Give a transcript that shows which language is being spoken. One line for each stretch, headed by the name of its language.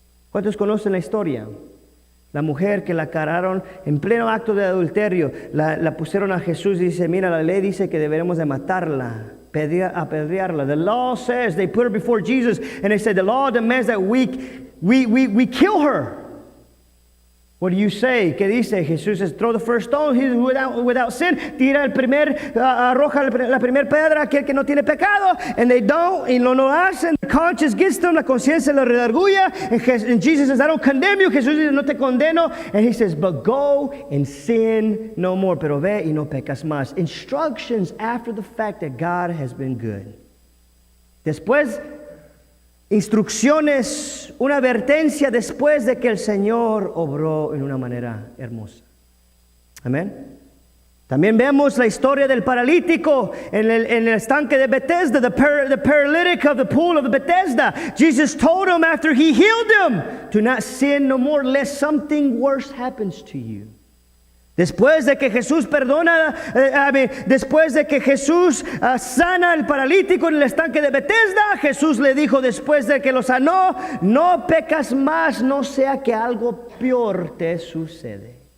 Spanish: ¿Cuántos conocen la historia? La mujer que la cararon en pleno acto de adulterio, la pusieron a Jesús y dice, mira, la ley dice que deberemos de matarla, apedrearla.
English: The law says, they put her before Jesus, and they said, the law demands that we kill her. What do you say?
Spanish: ¿Qué dice?
English: Jesús says, throw the first stone, he without sin.
Spanish: Tira arroja la primera piedra, aquel que no tiene pecado.
English: And they don't,
Spanish: y no lo hacen.
English: The conscience gets them,
Spanish: la conciencia los redarguya.
English: And Jesus says, I don't condemn you.
Spanish: Jesús dice, no te condeno.
English: And he says, but go and sin no more.
Spanish: Pero ve y no pecas más.
English: Instructions after the fact that God has been good.
Spanish: Después, instrucciones, una advertencia después de que el Señor obró en una manera hermosa. Amén. También vemos la historia del paralítico en el estanque de Bethesda,
English: the paralytic of the pool of Bethesda. Jesus told him after he healed him, do not sin no more lest something worse happens to you.
Spanish: Después de que Jesús después de que Jesús sana al paralítico en el estanque de Bethesda, Jesús le dijo después de que lo sanó, no pecas más, no sea que algo peor te sucede.